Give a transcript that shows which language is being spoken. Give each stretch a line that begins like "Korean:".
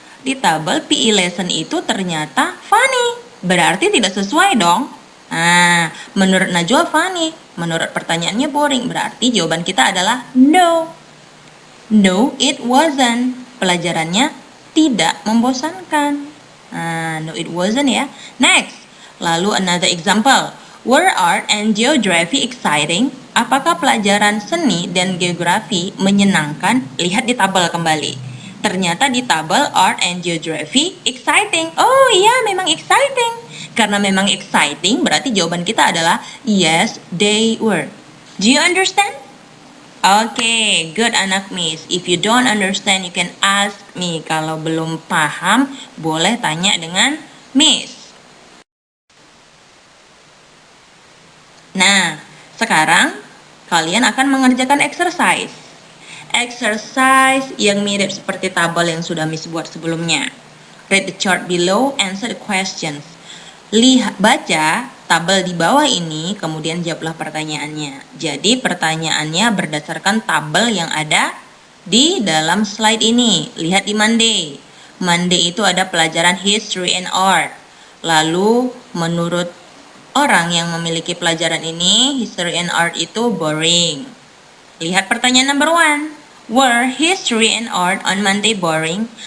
Indonesian: Di tabel PE lesson itu ternyata funny. Berarti tidak sesuai dong. Nah, menurut Najwa funny, menurut pertanyaannya boring, berarti jawaban kita adalah no.
English: No, it wasn't.
Indonesian: Pelajarannya tidak membosankan.
English: No, it wasn't ya. Next,
Indonesian: lalu
English: another example. Were art and geography exciting?
Indonesian: Apakah pelajaran seni dan geografi menyenangkan? Lihat di tabel kembali. Ternyata di tabel art and geography exciting. Oh iya, memang exciting. Karena memang exciting, berarti jawaban kita adalah
English: yes, they were. Do you understand? Okay, good
Indonesian: anak
English: Miss. If you don't understand, you can ask me.
Indonesian: Kalau belum paham, boleh tanya dengan Miss. Nah, sekarang kalian akan mengerjakan exercise. Exercise yang mirip seperti tabel yang sudah Miss buat sebelumnya.
English: Read the chart below, answer the questions.
Indonesian: Baca tabel di bawah ini, kemudian jawablah pertanyaannya. Jadi pertanyaannya berdasarkan tabel yang ada di dalam slide ini. Lihat di Monday. Monday itu ada pelajaran History and Art. Lalu menurut orang yang memiliki pelajaran ini, History and Art itu boring. Lihat pertanyaan number 1.
English: Were history and art on Monday boring?